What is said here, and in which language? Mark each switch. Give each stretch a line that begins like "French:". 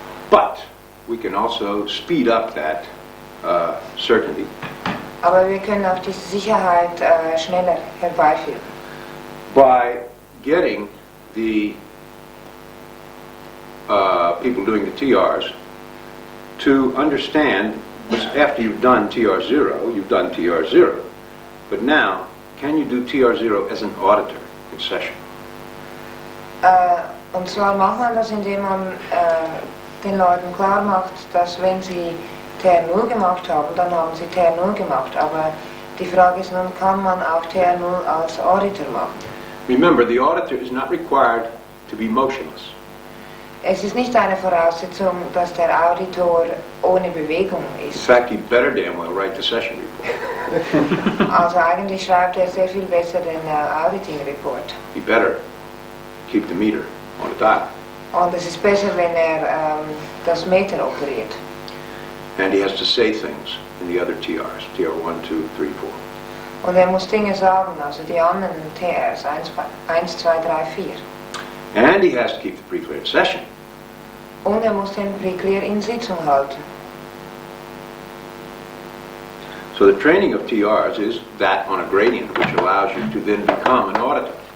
English: But we can also speed up that certainty.
German: Aber wir können auch diese Sicherheit schneller herbeiführen.
English: By getting the people doing the TRs to understand, after you've done TR0, you've done TR0. But now, can you do TR0 as an auditor in session?
German: Und zwar macht man das, indem man den Leuten klar macht, dass wenn sie TR0 gemacht haben, dann haben sie TR0 gemacht. Aber die Frage ist nun, kann man auch TR0 als Auditor machen?
English: Remember, the auditor is not required to be motionless.
German: Es ist nicht eine Voraussetzung, dass der Auditor ohne Bewegung
English: In
German: ist.
English: fact, he'd better damn well write the session report.
German: Also eigentlich schreibt er sehr viel besser den Auditing Report.
English: He better keep the meter on the dial.
German: Und es ist besser, wenn er das Meter operiert.
English: And he has to say things in the other TRs, TR1, 2, 3, 4.
German: Und er muss Dinge sagen, also die anderen TRs, 1, 2, 3, 4.
English: And he has to keep the pre-clear in session.
German: Und er muss den Pre-Clear in Sitzung halten.
English: So the training of TRs is that on a gradient, which allows you to then become an auditor.